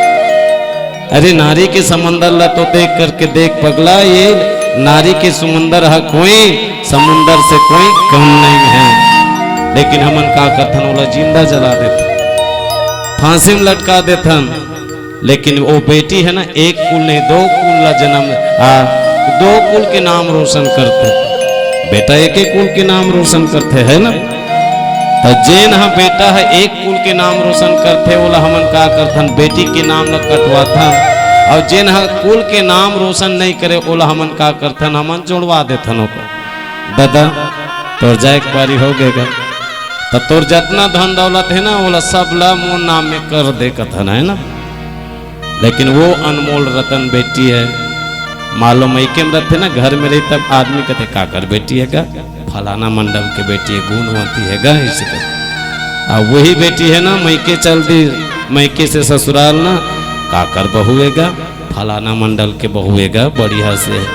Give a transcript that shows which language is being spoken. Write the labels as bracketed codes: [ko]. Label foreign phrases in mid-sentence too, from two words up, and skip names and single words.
[hne] अरे नारी के समंदर ला तो देख करके देख पगला ये नारी के समंदर है कोई समुंदर से कोई कम नहीं है, लेकिन हमन का करथन बोला जिंदा जला देते फांसी में लटका देथन। लेकिन वो बेटी है ना एक कुल नहीं 2 कुल ला जन्म 2 कुल के नाम रोशन करते। बेटा एक कुल के नाम रोशन करते है ना तो जेन हा बेटा है एक कुल के नाम रोशन करते बोला हमन का करथन बेटी के नाम न कटवा था। और जेन हा कुल के नाम रोशन नहीं करे बोला हमन का करथन हमन जोड़वा देथन दादा तोर जाए एक बारी हो गएगा तो तोर जितना धन दौलत है ना बोला सब ला मोर नाम में कर दे कथन है ना। लेकिन वो अनमोल रतन बेटी है मालूम मैके में रहते ना घर में रही तब आदमी कहते का कर बेटी है का फलाना मंडल के बेटी है गुणवती है गा इसे अब वही बेटी है ना मैके चल दी मैके से ससुराल ना का कर बहुएगा फलाना मंडल के बहुएगा बढ़िया से।